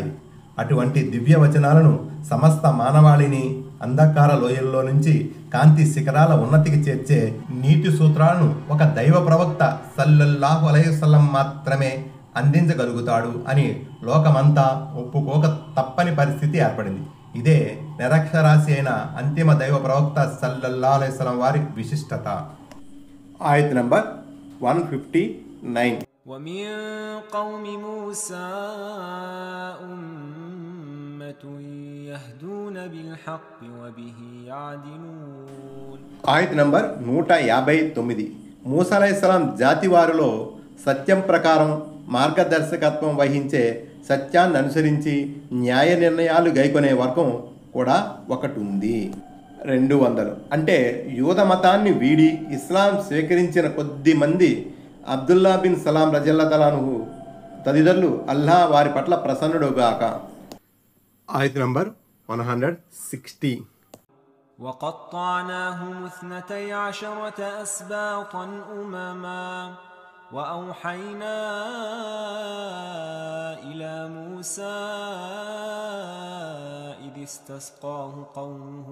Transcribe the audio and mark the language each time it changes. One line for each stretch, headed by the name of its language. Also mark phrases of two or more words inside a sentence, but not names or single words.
Telugu: అటువంటి దివ్య వచనాలను సమస్త మానవాళిని అంధకార లోయల్లో నుంచి కాంతి శిఖరాల ఉన్నతికి చేర్చే నీతి సూత్రాలను ఒక దైవ ప్రవక్త
Arabic: صلى الله عليه وسلم
Telugu: మాత్రమే అందించగలుగుతాడు అని లోకమంతా ఒప్పుకోక తప్పని పరిస్థితి ఏర్పడింది. ఇదే నిరక్షరాశి అయిన అంతిమ దైవ ప్రవక్త
Arabic: صلى الله عليه وسلم
Telugu: వారి విశిష్టత. ఆయత్ నంబర్ 159.
Arabic: ومن قوم موسى أمة يهدون بالحق وبه يعدلون.
Telugu: ఆయత్ నంబర్ 159. మూసా అలైహిస్సలాం జాతి వారిలో సత్యం ప్రకారం మార్గదర్శకత్వం వహించే, సత్యాన్ని అనుసరించి న్యాయ నిర్ణయాలు గైకొనే వర్గం కూడా ఒకటి ఉంది. 200 అంటే యూద మతాన్ని వీడి ఇస్లాం స్వీకరించిన కొద్ది మంది అబ్దుల్లా బిన్ సలాం రజల్లాహు తదితరులు అల్లాహ్ వారి పట్ల ప్రసన్నుడుగాక. ఆయత్ నంబర్ 160.
Arabic: وقطعناهم 12 أسباطا أمما وأوحينا إلى موسى إذ استسقاه قومه